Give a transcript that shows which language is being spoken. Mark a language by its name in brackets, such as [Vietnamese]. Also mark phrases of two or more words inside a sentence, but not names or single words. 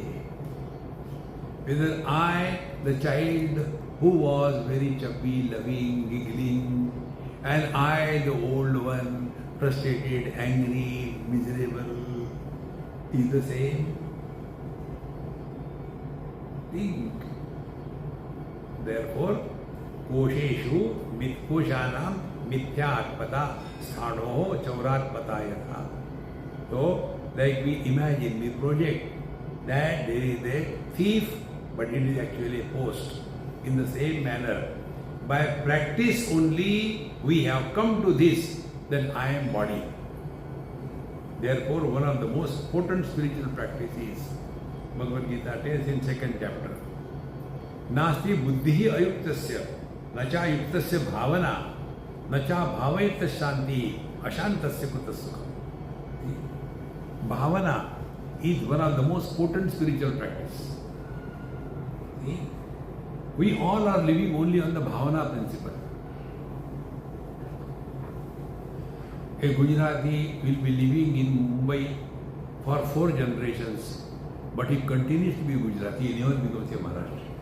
[English] Whether I, the child who was very chubby, loving, giggling, and I, the old one, frustrated, angry, miserable, is the same. Think. Therefore, [Sanskrit] kosheshu koshanam mithyatpata sthanoho chauratpata yatha. [English] So, like we imagine, we project that there is a thief, but it is actually a post. In the same manner, by practice only we have come to this, that I am body. Therefore, one of the most potent spiritual practices, Bhagavad Gita tells in 2nd chapter, [Sanskrit] Nasti buddhihi ayuktasya, nacha yuktasya bhavana, nacha bhavayita shanti, ashantasya kutasukha. [English] Bhavana is one of the most potent spiritual practice. See? We all are living only on the bhavana principle. A Gujarati will be living in Mumbai for 4 generations, but he continues to be Gujarati, he never becomes a Maharashtra.